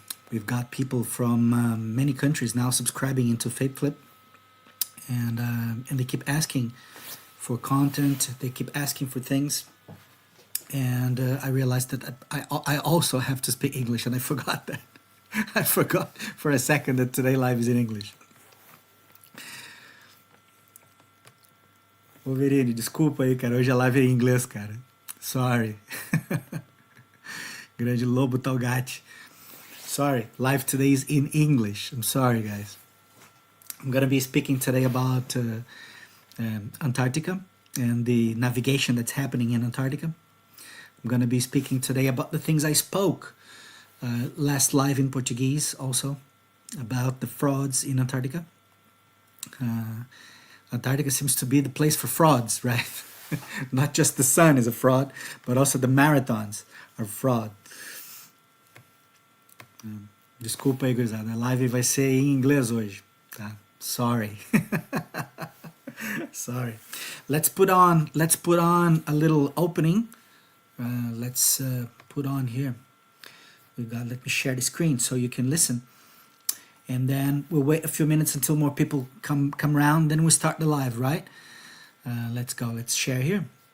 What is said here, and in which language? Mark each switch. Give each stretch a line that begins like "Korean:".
English: We've got people from many countries now subscribing into Fake Flip, and they keep asking for content. They keep asking for things, and I realized that I also have to speak English, and I forgot that. I forgot for a second that today live is in English.
Portuguese: Wolverine, desculpa aí, cara. Hoje a live é em inglês, cara.
English: Sorry.
Portuguese: Grande Lobo Talgatti.
English: Sorry, live today is in English. I'm sorry, guys. I'm going to be speaking today about Antarctica and the navigation that's happening in Antarctica. I'm going to be speaking today about the things I spoke last live in Portuguese also, about the frauds in Antarctica. Antarctica seems to be the place for frauds, right? Not just the sun is a fraud, but also the marathons are fraud.
Portuguese: Desculpa aí, gurizada. A live vai ser em inglês hoje, tá?
English: Sorry. Sorry. Let's put on a little opening. Let's put on here. Let me share the screen so you can listen. And then we'll wait a few minutes until more people come around. Then we start the live, right? Let's go. Let's share here.